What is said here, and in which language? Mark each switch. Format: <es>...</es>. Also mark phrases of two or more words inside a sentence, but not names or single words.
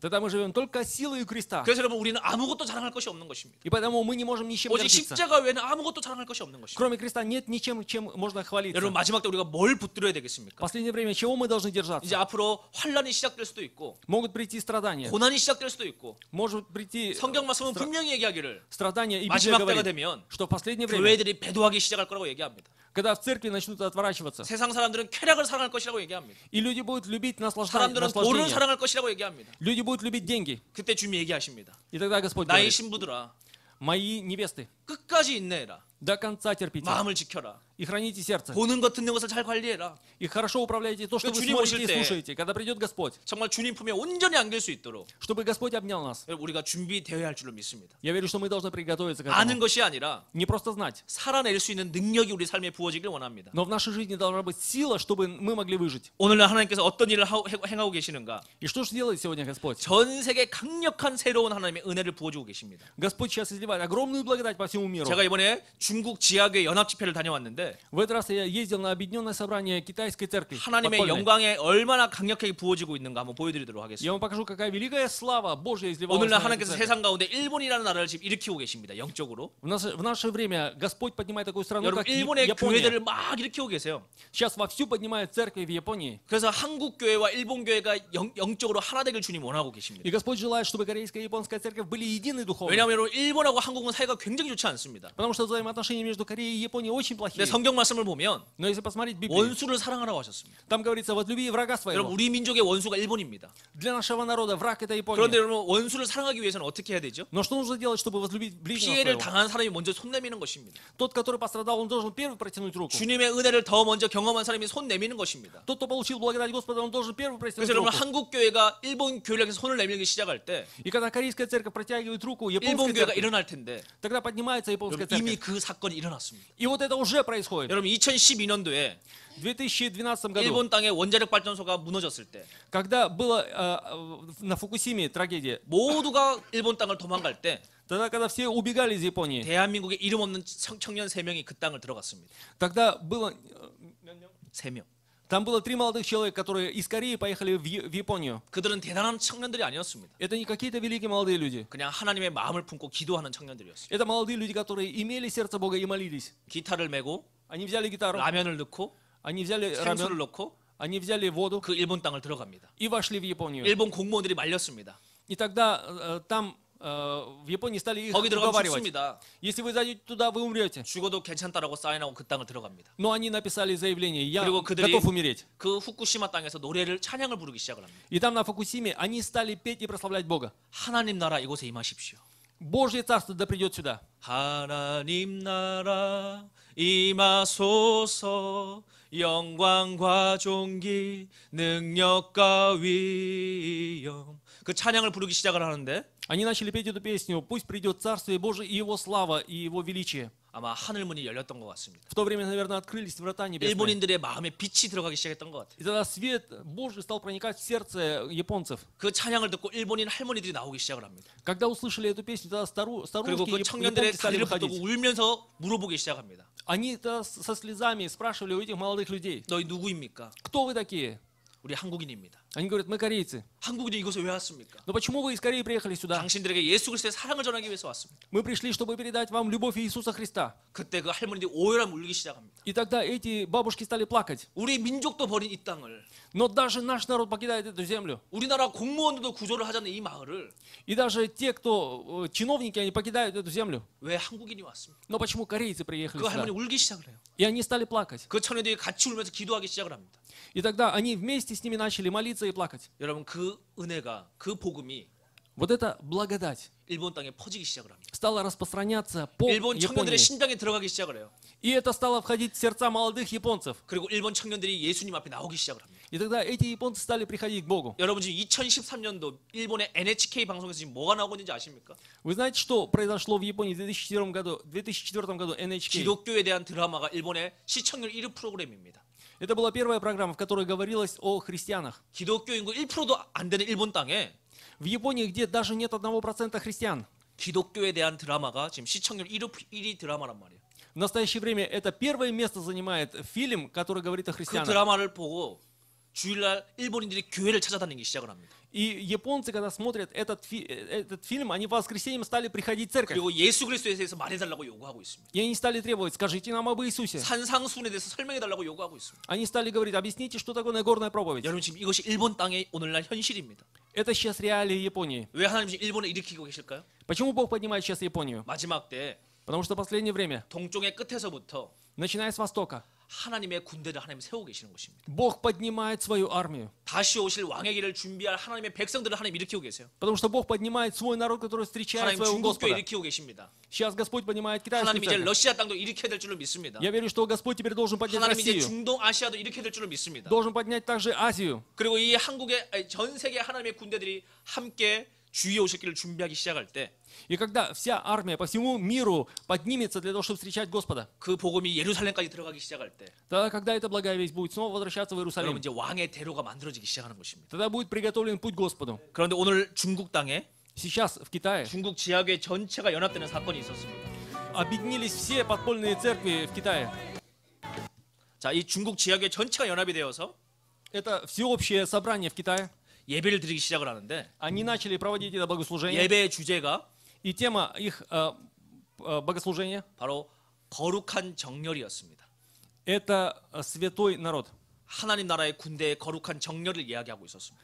<ru>Тогда мы живем только силой креста.</ru> <ko>그래서 여러분 우리는 아무것도 자랑할 것이 없는 것입니다.</ko> <ru>И поэтому мы не можем ничем</ru> <ko>오직</ko> <ru>гордиться.</ru> <ko>십자가 외에는 아무것도 자랑할 것이 없는 것입니다.</ko> <ru>Кроме креста нет ничем, чем можно хвалиться.</ru> <ko>여러분 마지막 때 우리가 뭘 붙들어야</ko> <ru>В</ru> <ko>되겠습니까?</ko> <ru>последнее время чего мы должны</ru> <ko>이제</ko> <ru>держаться?</ru> <ko>앞으로 환란이 시작될 수도 있고</ko> <ru>Могут прийти страдания.</ru> <ko>고난이 시작될 수도 있고</ko> <ru>Может прийти</ru> <ko>성경 말씀은 분명히 얘기하기를</ko> <ru>страдания. И Библия</ru> <ko>마지막 때가</ko> <ru>говорит,</ru> <ko>되면</ko> <ru>что в последнее время,</ru> <ko>교회들이 배도하기 시작할 거라고 얘기합니다.</ko> <ru>когда в церкви начнут отворачиваться,</ru> <ko>세상 사람들은 쾌락을 사랑할 것이라고 얘기합니다.</ko> <ru>и люди будут любить</ru> <ko>사람들은 돈을</ko> <ru>наслаждение,</ru> <ko>사랑할 것이라고 얘기합니다.</ko> <ru>люди будут любить деньги.</ru> <ko>그때 주님이 얘기하십니다.</ko> <ru>И тогда Господь</ru> <ko>나의</ko> <ru>говорит,</ru> <ko>신부들아</ko> <ru>мои невесты,</ru> <ko>끝까지 인내해라.</ko> <ru>до конца терпите</ru> <ko>마음을 지켜라.</ko> <ru>и храните сердце.</ru> <ko>보는 것 듣는 것을 잘 관리해라.</ko> <ru>И хорошо управляйте то, что</ru> <ko>그</ko> <ru>вы</ru> <ko>주님</ko> <ru>смотрите</ru> <ko>오실</ko> <ru>и</ru> <ko>때</ko> <ru>слушаете. Когда придет Господь,</ru> <ko>정말 주님 품에 온전히 안길 수 있도록</ko> <ru>чтобы Господь обнял нас.</ru> <ko>우리가 준비되어야 할 줄로 믿습니다.</ko> <ru>Я верю, что мы должны приготовиться к</ru> <ko>아는</ko> <ru>этому.</ru> <ko>것이 아니라</ko> <ru>Не просто знать,</ru> <ko>살아낼 수 있는 능력이 우리 삶에 부어지길 원합니다.</ko> <ru>но в нашей жизни должна быть сила, чтобы мы могли выжить.</ru> <ko>오늘날 하나님께서 어떤 일을 행하고 계시는가?</ko> <ru>И что же делает сегодня Господь?</ru> <ko>전 세계 강력한 새로운 하나님의 은혜를 부어주고 계십니다.</ko> <ru>Господь сейчас изливает огромную благодать по всему миру.</ru> <ko>제가 이번에 중국 지하교회 연합 집회를 다녀왔는데</ko> <ru>В этот раз я ездил на объединенное собрание китайской церкви.</ru> <ko>하나님의</ko> <ru>подпольной.</ru> <ko>영광에 얼마나 강력하게 부어지고 있는가 한번 보여드리도록</ko> <ru>Я</ru> <ko>하겠습니다.</ko> <ru>вам покажу, какая великая слава Божья изливалась</ru> <ko>오늘날</ko> <ru>на эту</ru> <ko>하나님께서</ko> <ru>церковь.</ru> <ko>세상 가운데 일본이라는 나라를 지금 일으키고 계십니다. 영적으로.</ko> <ru>В наше время Господь поднимает такую страну,</ru> <ko>여러분</ko> <ru>как</ru> <ko>일본의</ko> <ru>Япония.</ru> <ko>교회들을 막 일으키고 계세요.</ko> <ru>Сейчас вовсю поднимает церкви в Японии.</ru> <ko>그래서 한국 교회와 일본 교회가 영적으로 하나 되길 주님 원하고 계십니다.</ko> <ru>И Господь желает, чтобы корейская и японская церковь были едины духовно.</ru> <ko>왜냐하면 여러분, 일본하고 한국은 사이가 굉장히 좋지 않습니다.</ko> <ru>Потому что взаимоотношения между Кореей и Японией очень</ru> <ko>근데</ko> <ru>плохие.</ru> <ko>성경 말씀을 보면</ko> <ru>Но если посмотреть Библию,</ru> <ko>원수를 사랑하라고 하셨습니다.</ko> <ru>там говорится, вот люби врага</ru> <ko>여러분</ko> <ru>своего.</ru> <ko>우리 민족의 원수가 일본입니다.</ko> <ru>Для нашего народа враг это</ru> <ko>그런데</ko> <ru>Япония.</ru> <ko>여러분 원수를 사랑하기 위해서는 어떻게 해야 되죠?</ko> <ru>Но что нужно делать, чтобы возлюбить ближнего</ru> <ko>피해를</ko> <ru>своего?</ru> <ko>당한 사람이 먼저 손 내미는 것입니다.</ko> <ru>Тот, который пострадал, он должен первый протянуть руку.</ru> <ko>주님의 은혜를 더 먼저 경험한 사람이 손 내미는 것입니다.</ko> <ru>Тот, кто получил благодать Господа, он должен первый</ru> <ko>그래서</ko> <ru>протянуть</ru> <ko>여러분</ko> <ru>руку.</ru> <ko>한국 교회가 일본 교회를 향해서 손을 내밀기 시작할 때</ko> <ru>И когда корейская церковь протягивает руку</ru> <ko>일본</ko> <ru>японской</ru> <ko>교회가</ko> <ru>церкви,</ru> <ko>일어날 텐데</ko> <ru>тогда поднимается японская</ru> <ko>여러분, 이미</ko> <ru>церковь.</ru> <ko>그 사건이 일어났습니다.</ko> <ru>И вот это уже происходит.</ru> <ko>여러분 2012년도에</ko> <ru>В 2012 году,</ru> <ko>일본 땅에 원자력 발전소가 무너졌을 때</ko> <ru>когда была на Фукусиме трагедия,</ru> <ko>모두가 일본 땅을 도망갈 때</ko> <ru>тогда, когда все убегали из Японии,</ru> <ko>대한민국에 이름 없는 청년 3명이 그 땅을 들어갔습니다.</ko> <ru>тогда было,</ru> <ko>3명.</ko> <ru>там было 3 молодых человека, которые из Кореи поехали в Японию.</ru> <ko>그들은 대단한 청년들이 아니었습니다.</ko> <ru>Это не какие-то великие молодые люди.</ru> <ko>그냥 하나님의 마음을 품고 기도하는 청년들이었어요.</ko> <ru>Это молодые люди, которые имели сердце Бога и молились.</ru> <ko>기타를 메고</ko> <ru>Они взяли гитару,</ru> <ko>라면을 넣고</ko> <ru>они взяли</ru> <ko>생수를</ko> <ru>рамен,</ru> <ko>넣고</ko> <ru>они взяли воду</ru> <ko>그 일본 땅을 들어갑니다.</ko> <ru>и вошли в Японию.</ru> <ko>일본 공무원들이 말렸습니다.</ko> <ru>И тогда там в Японии стали их</ru> <ko>거기 들어가면</ko> <ru>уговаривать.</ru> <ko>죽습니다.</ko> <ru>Если вы зайдете туда, вы умрете.</ru> <ko>죽어도 괜찮다라고 사인하고 그 땅을 들어갑니다.</ko> <ru>Но они написали заявление, я</ru> <ko>그리고 그들이</ko> <ru>готов умереть.</ru> <ko>그 후쿠시마 땅에서 노래를 찬양을 부르기 시작을 합니다.</ko> <ru>И там на Фукусиме они стали петь и прославлять Бога.</ru> <ko>하나님 나라 이곳에 임하십시오.</ko> <ru>Божье царство да придет сюда.</ru> <ko>하나님 나라 임하소서 영광과 존귀 능력과 위엄 그 찬양을 부르기 시작을 하는데</ko> <ru>Они начали петь эту песню. Пусть придет Царствие Божие и Его слава, и Его величие.</ru> <ko>아마 하늘 문이 열렸던 것 같습니다.</ko> <ru>В то время, наверное, открылись врата небесные.</ru> <ko>일본인들의 마음에 빛이 들어가기 시작했던 것 같아요.</ko> <ru>И тогда свет Божий стал проникать в сердце японцев.</ru> <ko>그 찬양을 듣고 일본인 할머니들이 나오기 시작을 합니다.</ko> <ru>Когда услышали эту песню, тогда старушки</ru> <ko>그리고 그 청년들의</ko> <ru>японки стали</ru> <ko>다리를 붙들고</ko> <ru>выходить.</ru> <ko>울면서 물어보기 시작합니다.</ko> <ru>Они со слезами спрашивали у этих молодых людей,</ru> <ko>너희 누구입니까?</ko> <ru>кто вы такие?</ru> <ko>우리 한국인입니다.</ko> <ru>Они говорят, мы корейцы.</ru> <ko>한국인이 이곳에 왜 왔습니까?</ko> <ru>Но почему вы из Кореи приехали сюда?</ru> <ko>당신들에게 예수 그리스도의 사랑을 전하기 위해서 왔습니다.</ko> <ru>Мы пришли, чтобы передать вам любовь Иисуса Христа.</ru> <ko>그때 그 할머니들이 오열하며 울기 시작합니다.</ko> <ru>И тогда эти бабушки стали плакать.</ru> <ko>우리 민족도 버린 이 땅을</ko> <ru>Но даже наш народ покидает эту землю.</ru> <ko>우리나라 공무원들도 구조를 하자는 이 마을을</ko> <ru>И даже те, кто чиновники, они покидают эту землю.</ru> <ko>왜 한국인이 왔습니까?</ko> <ru>Но почему корейцы приехали</ru> <ko>그</ko> <ru>сюда?</ru> <ko>할머니 울기 시작을 해요.</ko> <ru>И они стали плакать.</ru> <ko>그 청년들이 같이 울면서 기도하기 시작을 합니다.</ko> <ru>И тогда они вместе с ними начали молиться и плакать.</ru> <ko>여러분 그 은혜가 그 복음이</ko> <ru>Вот эта благодать</ru> <ko>일본 땅에 퍼지기 시작을 합니다.</ko> <ru>стала распространяться по</ru> <ko>일본 청년들의</ko> <ru>Японии.</ru> <ko>심장에 들어가기 시작을 해요.</ko> <ru>И это стало входить в сердца молодых японцев.</ru> <ko>그리고 일본 청년들이 예수님 앞에 나오기 시작을 합니다.</ko> <ru>И тогда эти японцы стали приходить к Богу.</ru> <ko>여러분 지금 2013년도 일본의 NHK 방송에서 지금 뭐가 나오고 있는지 아십니까?</ko> <ru>Вы знаете, что произошло в Японии в 2004 году NHK?</ru> <ko>기독교에 대한 드라마가 일본의 시청률 1위 프로그램입니다.</ko> <ru>Это была первая программа, в которой говорилось о христианах.</ru> <ko>기독교 인구 1%도 안 되는 일본 땅에</ko> <ru>В Японии, где даже нет 1% христиан.</ru> <ko>기독교에 대한 드라마가 지금 시청률 1위 드라마란 말이에요.</ko> <ru>В настоящее время это первое место занимает фильм, который говорит о</ru> <ko>그</ko> <ru>христианах.</ru> <ko>드라마를 보고 주일날 일본인들이 교회를 찾아다니기 시작을 합니다.</ko> <ru>И японцы, когда смотрят этот фильм, они по воскресеньям стали приходить в церковь.</ru> <ko>그리고 예수 그리스도에 대해서 말해달라고 요구하고 있습니다.</ko> <ru>И они стали требовать, скажите нам об Иисусе.</ru> <ko>산상수훈에 대해서 설명해달라고 요구하고 있습니다.</ko> <ru>Они стали говорить, объясните, что такое Нагорная проповедь.</ru> <ko>여러분 지금 이것이 일본 땅의 오늘날 현실입니다.</ko> <ru>Это сейчас реалии Японии.</ru> <ko>왜 하나님 지금 일본을 일으키고 계실까요?</ko> <ru>Почему Бог поднимает сейчас Японию?</ru> <ko>마지막 때</ko> <ru>Потому что в последнее время,</ru> <ko>동쪽의 끝에서부터</ko> <ru>начиная с Востока,</ru> <ko>하나님의 군대를 하나님 세우고 계시는 것입니다.</ko> <ru>Бог поднимает свою армию.</ru> <ko>다시 오실 왕의 길을 준비할 하나님의 백성들을 하나님 일으키고 계세요.</ko> <ru>Потому что Бог поднимает свой народ, который встречает</ru> <ko>하나님</ko> <ru>своего</ru> <ko>중국교회</ko> <ru>Господа.</ru> <ko>일으키고 계십니다.</ko> <ru>Сейчас Господь поднимает китайскую</ru> <ko>하나님 이제</ko> <ru>церковь.</ru> <ko>러시아 땅도 일으켜야 될 줄로 믿습니다.</ko> <ru>Я верю, что Господь теперь должен поднять</ru> <ko>하나님 이제</ko> <ru>Россию.</ru> <ko>중동 아시아도 일으켜야 될 줄로 믿습니다.</ko> <ru>Должен поднять также Азию.</ru> <ko>그리고 이 한국의 아니, 전 세계 하나님의 군대들이 함께 주위에 오실 길을 준비하기 시작할 때 그</ko> <ru>И когда вся армия по всему миру поднимется для того, чтобы встречать Господа,</ru> <ko>복음이 예루살렘까지 들어가기 시작할 때</ko> <ru>тогда, когда эта благая весть будет снова возвращаться в</ru> <ko>여러분</ko> <ru>Иерусалим,</ru> <ko>이제 왕의 대로가 만들어지기 시작하는 것입니다.</ko> <ru>тогда будет приготовлен путь к Господу.</ru> <ko>그런데 오늘 중국 땅에</ko> <ru>Сейчас в Китае</ru> <ko>중국 지하교회 전체가 연합되는 사건이 있었습니다.</ko> <ru>объединились все подпольные церкви в Китае.</ru> <ko>자, 이 중국 지하교회 전체가 연합이 되어서</ko> <ru>Это всеобщее собрание в Китае.</ru> <ko>예배를 드리기 시작을 하는데</ko> <ru>Они начали проводить это богослужение.</ru> <ko>예배의 주제가</ko> <ru>И тема их богослужения</ru> <ko>바로 거룩한 정렬이었습니다. –</ko> <ru>это святой народ.</ru> <ko>하나님 나라의 군대의 거룩한 정렬을 이야기하고 있었습니다.</ko>